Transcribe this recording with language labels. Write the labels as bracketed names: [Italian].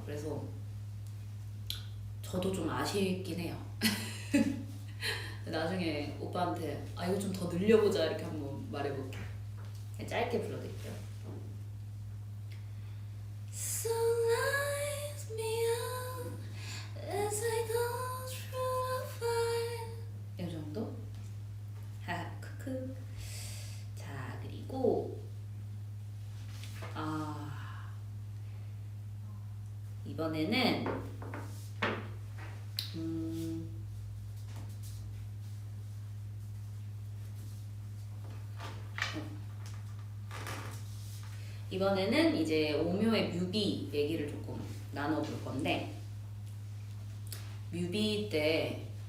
[Korean] 그래서 저도 좀 아쉽긴 해요. 나중에 오빠한테 이거 좀 더 늘려보자 이렇게 한번 말해볼게요. 짧게 불러드릴게요. [English] So light me up as I go through the fire. [Korean] 이 정도? 하하 크크. 자 그리고 이번에는 이번에는 이제 오묘의 뮤비 얘기를 조금 나눠볼 건데 뮤비 때